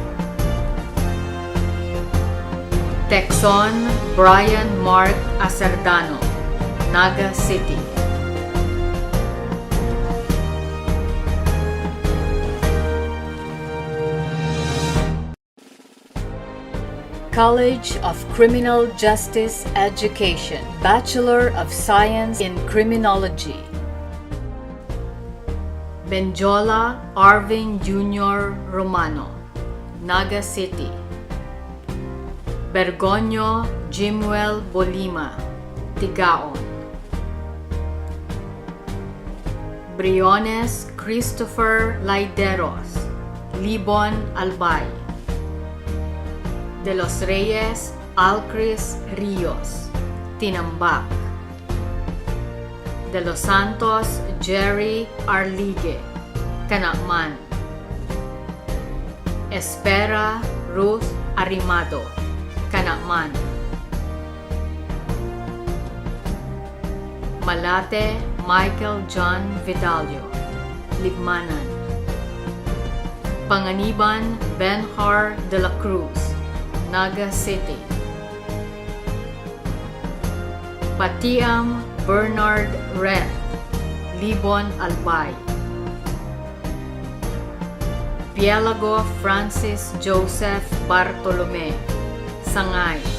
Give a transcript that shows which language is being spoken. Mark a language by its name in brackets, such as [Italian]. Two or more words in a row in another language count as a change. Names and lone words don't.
[Bikol] Texon Brian Mark Acerdano, Naga City. [English] College of Criminal Justice Education, Bachelor of Science in Criminology. [Bikol] Benjola Arvin Jr. Romano, Naga City. Bergonio Jimuel Bolima, Tigaon. Briones Christopher Laideros, Libon Albay. De los Reyes Alcris Rios, Tinambak. De los Santos Jerry Arligue, Canakman. Espera Ruth Arimado, Canakman. Malate Michael John Vidalio, Libmanan. Panganiban Benhar de la Cruz, Naga City. Patiam Bernard Red, Libon Albay. Pielago Francis Joseph Bartolome, Sangay.